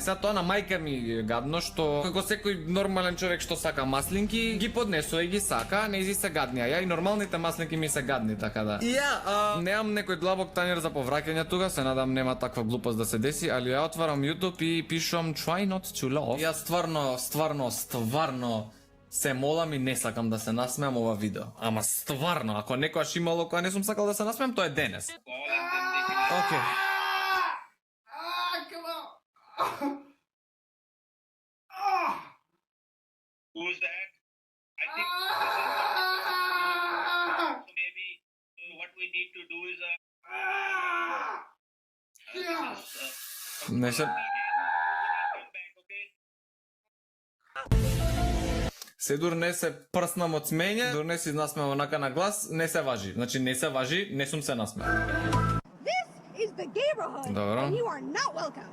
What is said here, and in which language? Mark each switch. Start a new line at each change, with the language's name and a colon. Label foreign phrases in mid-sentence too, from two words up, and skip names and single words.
Macedonian: Сега тоа на мајка ми е гадно што како секој нормален човек што сака маслинки ги поднесува и ги сака, не изи се гадни, а ја и нормалните маслинки ми се гадни, така да. И ја немам некој длабок танер за повраќање тука, се надам нема таква глупост да се деси, али ја отварам YouTube и пишувам
English: try not to laugh.
Macedonian: Ја стварно се молам и не сакам да се насмеам ова видео. Ама стварно, ако некојаш имало кога не сум сакал да се насмеам, тоа е денес. Океј.
English: Who's that? I think so maybe what we need to do is
Macedonian: Не се...
English: come back, okay?
Macedonian: Се дур не се прснам од смење, дур не се насмеам онака на глас, не се важи. Значи не се важи, не сум се насмеал.
English: This is the neighborhood,
Macedonian: Добро.
English: and you are not welcome.